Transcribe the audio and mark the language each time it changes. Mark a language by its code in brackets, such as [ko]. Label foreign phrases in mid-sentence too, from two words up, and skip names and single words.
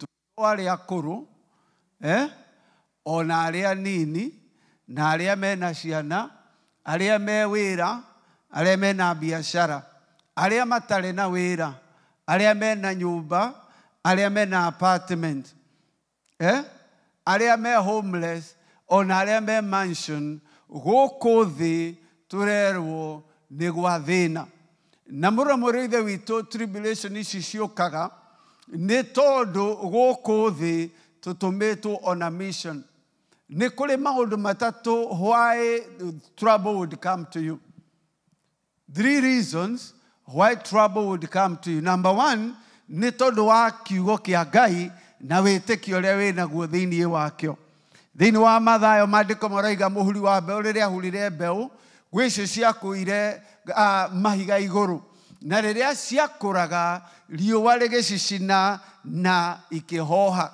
[ki] Arĩa akũrũ, ona arĩa anini, na arĩa mena ciana, arĩa me wĩra, arĩa mena biacara, arĩa matarĩ na wĩra, arĩa mena nyũmba, arĩa mena apartment, arĩa me homeless, ona arĩa me mansion, gũkũ thĩ tũrerwo nĩ gwa thĩna. Na mũrũmũrũ ithe witũ tribulation ici ciũkaga nĩ tondũ gũkũ thĩ tũtũmĩtwo [en] on a mission. [ki] Nĩ kũrĩ maũndũ matatũ [en] why trouble would come to you. 3 reasons why trouble would come to you. Number 1, [ki] nĩ tondũ wa kiugo kĩa Ngai na wĩtĩkio ũrĩa wĩnaguo thĩinĩ wakĩo. Thĩinĩ wa Mathayo maandĩko marauga mũhuri wa mbeũ rĩrĩa ahurire mbeũ, gwĩ icio ciakũire mahiga igũrũ. Na rĩrĩa ciakũraga riũa rĩgĩcicina na ikĩhoha.